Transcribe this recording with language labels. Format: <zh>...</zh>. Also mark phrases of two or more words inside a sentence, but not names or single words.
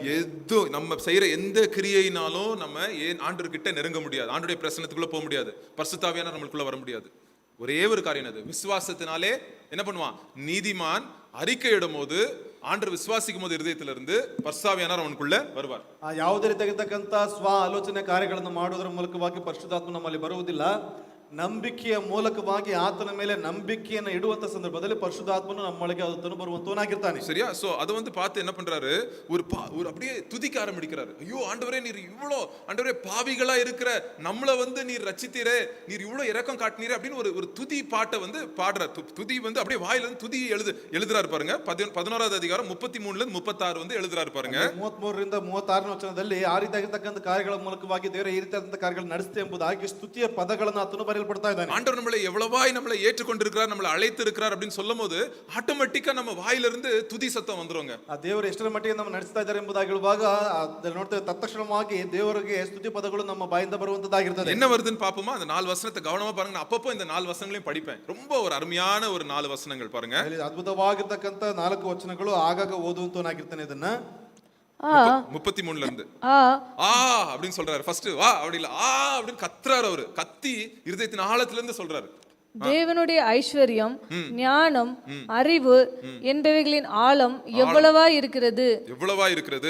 <ta>எது நம்ம செய்யற எந்த கிரியையினாலும் நம்ம ஆண்டவர் கிட்ட நெருங்க முடியாது, ஆண்டவருடைய பிரசன்னத்துக்குள்ள போக முடியாது, பரிசுத்த ஆவியானவர் நம்மளுக்குள்ள வர முடியாது. ஒரே ஒரு காரியம் அது, விசுவாசத்தினாலே என்ன பண்ணுவான்? நீதிமான் அறிக்கையிடும் போது, ஆண்டவர் விசுவாசிக்கும் போது இருதயத்துல இருந்து பரிசுத்த ஆவியானவர் அவனுக்குள்ள வருவார்.</ta> <kn>ಯಾವುದೇ ರೀತಿಯಾಗಿರ್ತಕ್ಕಂಥ ಸ್ವ ಆಲೋಚನೆ ಕಾರ್ಯಗಳನ್ನು ಮಾಡುವುದರ ಮೂಲಕವಾಗಿ ಪರಿಶುದ್ಧಾತ್ಮ ನಮ್ಮಲ್ಲಿ ಬರುವುದಿಲ್ಲ. ನಂಬಿಕೆಯ ಮೂಲಕವಾಗಿ ಆತನ ಮೇಲೆ ನಂಬಿಕೆಯನ್ನು ಇಡುವಂತ ಸಂದರ್ಭದಲ್ಲಿ ಪರಿಶುದ್ಧಾತ್ಮನು ನಮ್ಮೊಳಗೆ ಅದನ್ನು ಬರುವಂತವನಾಗಿರ್ತಾನೆ.</kn> <ta>சரியா? சோ அதை வந்து பார்த்து என்ன பண்றாரு? ஒரு அப்படியே துதிக்க ஆரம்பிக்கிறாரு. ஐயோ ஆண்டவரே, நீர் இவ்வளோ, ஆண்டவரே பாவிகளா இருக்கிற நம்மள வந்து நீர் ரட்சித்தீரே, நீர் இவ்வளவு இரக்கம் காட்டினீரே அப்படின்னு ஒரு துதி பாட்டை வந்து பாடுறார். துதி வந்து அப்படியே வாயில இருந்து துதி எழுதுறாரு பாருங்க. 11வது அதிகாரம் 33ல இருந்து 36 வந்து எழுதுறாரு பாருங்க.</ta> <kn>33ರಿಂದ 36ನೇ ವಚನದಲ್ಲಿ ಆ ರೀತಿಯಾಗಿರ್ತಕ್ಕಂಥ ಕಾರ್ಯಗಳ ಮೂಲಕವಾಗಿ ದೇವರ ಈ ರೀತಿಯಾದಂತಹ ಕಾರ್ಯಗಳನ್ನು ನಡೆಸುತ್ತೆ ಎಂಬುದಾಗಿ ಸ್ತುತಿಯ ಪದಗಳನ್ನು ಆತನು ಬರೆಯಲ್ಪಡ್ತಾ ಇದ್ದಾನೆ.</kn> <ta>ஆண்டவர் நம்மளை எவ்வளவாய் நம்மளை ஏற்றுக்கொண்டிருக்கிறார், நம்மளை அழைத்து இருக்கிறார் அப்படின்னு சொல்லும் போது ஆட்டோமேட்டிக்கா நம்ம வாயிலிருந்து துதி சத்தம் வந்துருங்க.</ta> <kn>ಆ ದೇವರು ಎಷ್ಟರ ಮಟ್ಟಿಗೆ ನಮ್ಮ ನಡೆಸ್ತಾ ಇದ್ದಾರೆ ಎಂಬುದಾಗಿ ಹೇಳುವಾಗ ನೋಡ್ತೇವೆ, ತತ್ಕ್ಷಣವಾಗಿ ದೇವರಿಗೆ ಸ್ತುತಿ ಪದಗಳು ನಮ್ಮ ಬಾಯಿಂದ ಬರುವಂತದ್ದಾಗಿರ್ತದೆ.</kn> <ta>என்ன வருதுன்னு பாப்போமா? அந்த 4 வசனத்தை கவனமா பாருங்க. நான் அப்பப்போ இந்த 4 வசனங்களையும் படிப்பேன். ரொம்ப ஒரு அருமையான ஒரு 4 வசனங்கள் பாருங்க.</ta> <kn>ಅದ್ಭುತವಾಗಿರ್ತಕ್ಕಂಥ 4 ವಚನಗಳು ಆಗಾಗ ಓದುವಂತವನಾಗಿರ್ತಾನೆ. ಇದನ್ನ</kn> <ta>33ல இருந்து அப்படின்னு சொல்றாரு. ஃபர்ஸ்ட் வா அப்படி இல்ல, அப்படின்னு கத்துறாரு. அவரு கத்தி இருதயத்தின் ஆழத்துல இருந்து சொல்றாரு. தேவனுடைய ஐஸ்வர்யம், ஞானம், அறிவு என்பவைகளின் ஆழம் எவ்வளவா இருக்கிறது. எவ்வளவா இருக்கிறது.</ta>